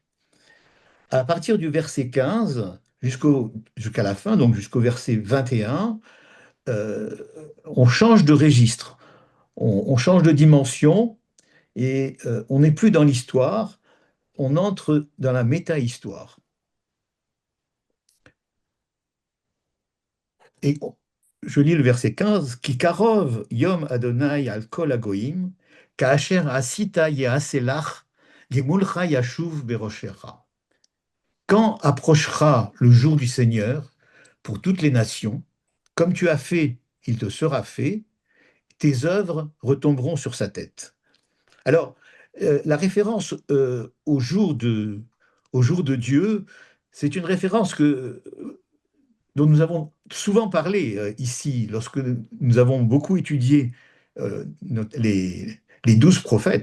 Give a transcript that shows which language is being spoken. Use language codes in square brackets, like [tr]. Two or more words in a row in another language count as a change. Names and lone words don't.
[fr] À partir du verset 15 jusqu'à la fin, donc jusqu'au verset 21, on change de registre, on change de dimension et on n'est plus dans l'histoire, on entre dans la méta-histoire. Et je lis le verset 15, [he] כי קרוב יום ה' על כל הגוים, כאשר עשית יעשה לך, גמלך ישוב בראשך. [fr] Quand approchera le jour du Seigneur pour toutes les nations, comme tu as fait, il te sera fait, tes œuvres retomberont sur sa tête. Alors, la référence au jour de Dieu, c'est une référence dont nous avons souvent parlé ici, lorsque nous avons beaucoup étudié les 12 prophètes.